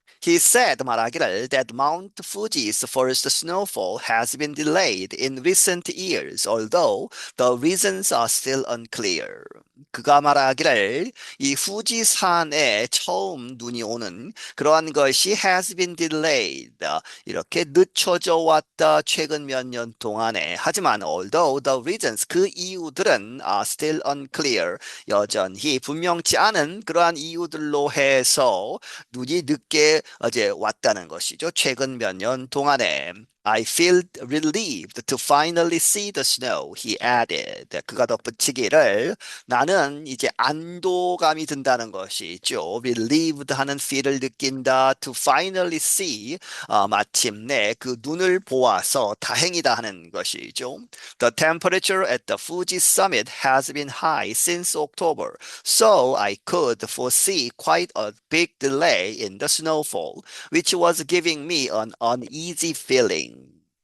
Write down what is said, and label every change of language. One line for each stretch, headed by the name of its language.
English: He said
Korean: 말하기를
English: that Mount Fuji's first snowfall has been delayed in recent years, although the reasons are still unclear.
Korean: 그가 말하기를 이 후지산에 처음 눈이 오는 그러한 것이
English: has been delayed.
Korean: 이렇게 늦춰져 왔다 최근 몇 년 동안에. 하지만
English: although the reasons
Korean: 그 이유들은
English: are still unclear.
Korean: 여전히 분명치 않은 그러한 이유들로 해서 눈이 늦게 어제 왔다는 것이죠. 최근 몇 년 동안에.
English: I feel relieved to finally see the snow, he added.
Korean: 그가 덧붙이기를 나는 이제 안도감이 든다는 것이죠. relieved 하는 feel을 느낀다.
English: to finally see,
Korean: 마침내 그 눈을 보아서 다행이다 하는 것이죠.
English: The temperature at the Fuji summit has been high since October, so I could foresee quite a big delay in the snowfall, which was giving me an uneasy feeling.